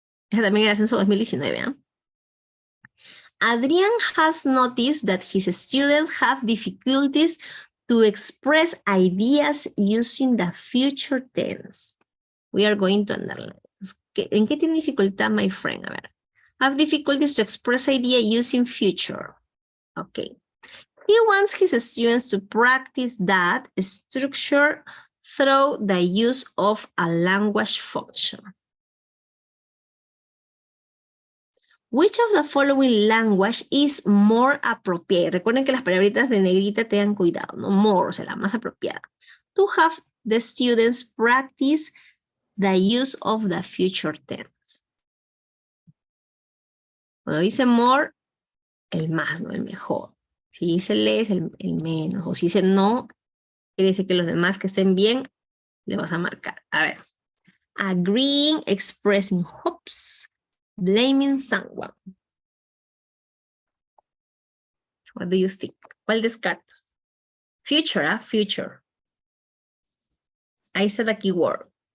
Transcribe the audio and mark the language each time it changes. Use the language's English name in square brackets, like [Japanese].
[Spanish] Ese también era Ascenso 2019, ¿eh? [English] Adrian has noticed that his students have difficulties to express ideas using the future tense. We are going to underline. [Spanish] ¿En qué tiene dificultad, [English] my friend? [Spanish] A ver. [English] Have difficulties to express idea using future. Okay. He wants his students to practice that structure through the use of a language function. Which of the following language is more appropriate? [Spanish] Recuerden que las palabritas de negrita tengan cuidado, ¿no? More, o sea, la más apropiada. [English] To have the students practice the use of the future tense. [Spanish] Cuando dice more, el más, ¿no? El mejor. Si dice less, el menos. O si dice no, quiere decir que los demás que estén bien, le vas a marcar. A ver. [English] Agreeing, expressing hopes, blaming someone. What do you think? [Spanish] ¿Cuál descartas? [English] Future, future. [Spanish] Ahí está la [English] keyword.